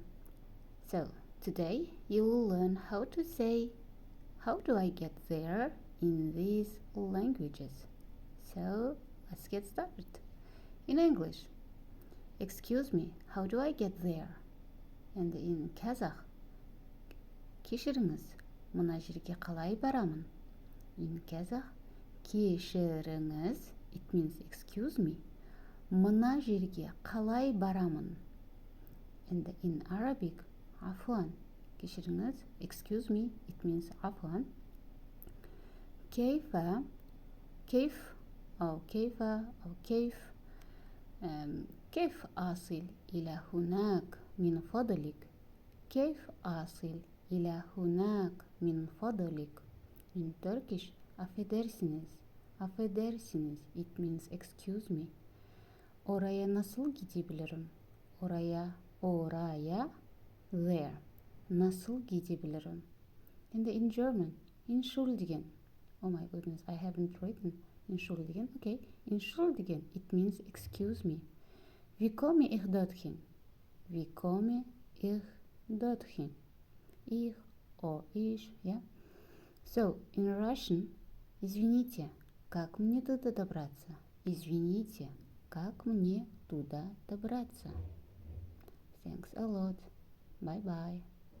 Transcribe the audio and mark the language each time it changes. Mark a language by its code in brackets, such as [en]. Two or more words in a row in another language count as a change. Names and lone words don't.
[en] So, today you will learn how to say, how do I get there in these languages? So, let's get started. In English, excuse me, how do I get there? And in Kazakh, [kk] кешіріңіз, мына жерге қалай барамын? [en] In Kazakh, кешіріңіз, it means excuse me, [kk] мына жерге қалай барамын? [en] And in Arabic, عفوا, кешіріңіз, excuse me, it means عفوا. [ar] كيف كيف أصل إلى هناك من فضلك؟ كيف أصل إلى هناك من فضلك? [en] In Turkish, affedersiniz, it means excuse me. [tr] Oraya nasıl gidebilirim? Oraya, there. Nasıl gidebilirim? [en] And in German, entschuldigen. Oh my goodness, I haven't written entschuldigen. Okay, entschuldigen, it means excuse me. [de] Wie komme ich dorthin? Wie komme ich dorthin? [en] Ich or ich, yeah? So, in Russian, [ru] извините, как мне туда добраться? Извините, как мне туда добраться? [en] Thanks a lot. Bye-bye.